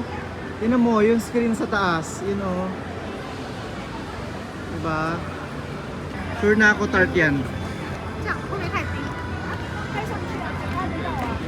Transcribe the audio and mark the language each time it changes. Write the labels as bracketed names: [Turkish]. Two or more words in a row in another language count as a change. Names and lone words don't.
[Filipino] Tingnan mo, yung screen sa taas. Yun oh. Diba? Sure na ako tart yan. [Chinese] 这样会不会太低？开上去了，才看得到啊。